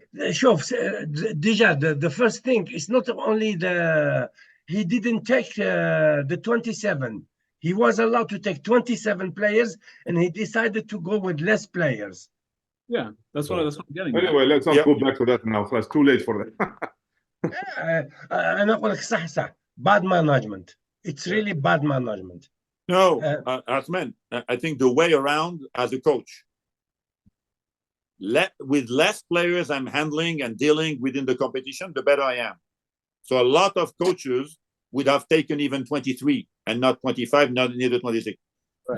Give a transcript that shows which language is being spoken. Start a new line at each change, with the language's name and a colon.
English: شوف déjà the first thing is not only he didn't take the 27. He was allowed to take 27 players and he decided to go with less players. Yeah, that's what I'm getting. Anyway, let's not go back to that now. It's too late for that.
Arabic: أنا أقول لك صح
English: bad management. It's really bad management. No, Asman, I think the way around as a coach. With less players I'm handling and dealing within the competition, the better I am. So a lot of coaches would have taken even 23 and not 25, not neither 26. Right.